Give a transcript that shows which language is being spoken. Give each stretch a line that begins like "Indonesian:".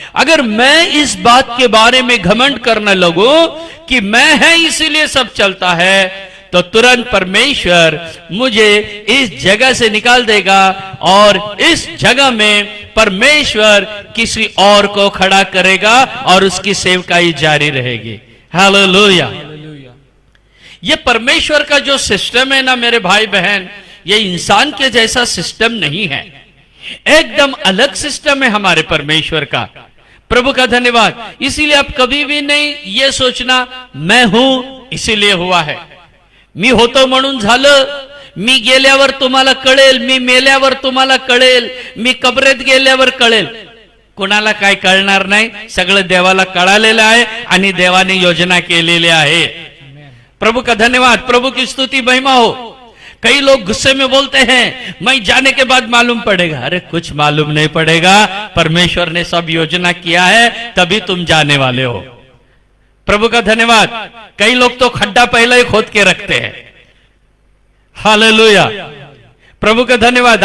Hindi: अगर मैं इस बात के बारे में घमंड करने लगूं कि मैं है इसीलिए सब चलता है, तो तुरंत परमेश्वर मुझे इस जगह से निकाल देगा और इस जगह में परमेश्वर किसी और को खड़ा करेगा और उसकी सेवकाई जारी रहेगी। हालेलुया। ये परमेश्वर का जो सिस्टम है ना मेरे भाई बहन, ये इंसान के जैसा सिस्टम नहीं है, एकदम अलग सिस्टम है हमारे परमेश्वर का। प्रभु का धन्यवाद। इसीलिए आप कभी भी नहीं ये सोचना मैं हूं इसीलिए हुआ है,
Marathi: मी होतो म्हणून झालं, मी गेल्यावर तुम्हाला कळेल, मी मेल्यावर तुम्हाला कळेल, मी कबरेत गेल्यावर कळेल। कोणाला काय कळणार नाही, सगळं देवाला कळालेलं आहे आणि देवाने योजना केलेली आहे।
Hindi: प्रभु का धन्यवाद, प्रभु की स्तुति महिमा हो। कई लोग गुस्से में बोलते हैं मैं जाने के बाद मालूम पड़ेगा। अरे कुछ मालूम नहीं पड़ेगा, परमेश्वर ने सब योजना किया है, तभी तुम जाने वाले हो। प्रभु का धन्यवाद। कई लोग तो खड्डा पहले ही खोद के रखते हैं। हालेलुया, प्रभु का धन्यवाद।